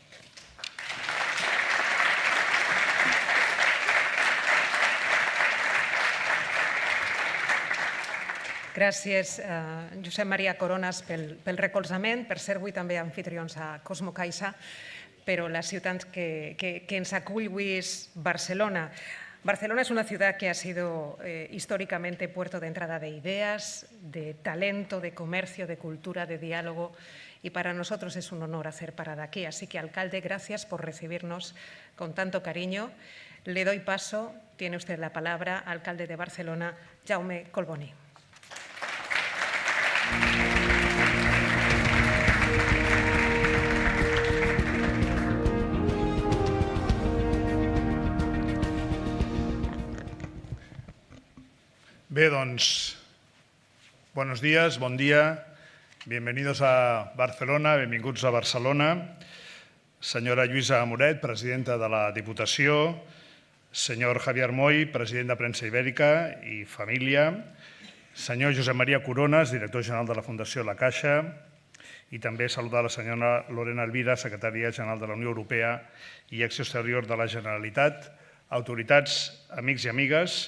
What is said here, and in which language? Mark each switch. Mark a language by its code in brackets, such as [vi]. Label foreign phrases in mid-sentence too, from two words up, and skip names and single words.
[ca] Gràcies, Josep Maria Coronas, pel recolzament, per ser avui també anfitrions a Cosmo Caixa, però la ciutat que ens acull avui és Barcelona. [es] Barcelona es una ciudad que ha sido históricamente puerto de entrada de ideas, de talento, de comercio, de cultura, de diálogo, y para nosotros es un honor hacer parada aquí. Así que, alcalde, gracias por recibirnos con tanto cariño. Le doy paso, tiene usted la palabra, alcalde de Barcelona, Jaume Collboni. [ca] Bé, doncs, [es] buenos días, [ca] bon dia, [es] bienvenidos a Barcelona, [ca] benvinguts a Barcelona. Senyora Lluïsa Amoret, presidenta de la Diputació, senyor Javier Moll, president de Premsa Ibèrica i família, senyor Josep Maria Coronas, director general de la Fundació La Caixa, i també saludar la senyora Lorena Elvira, secretària general de la Unió Europea i Acció Exterior de la Generalitat, autoritats, amics i amigues.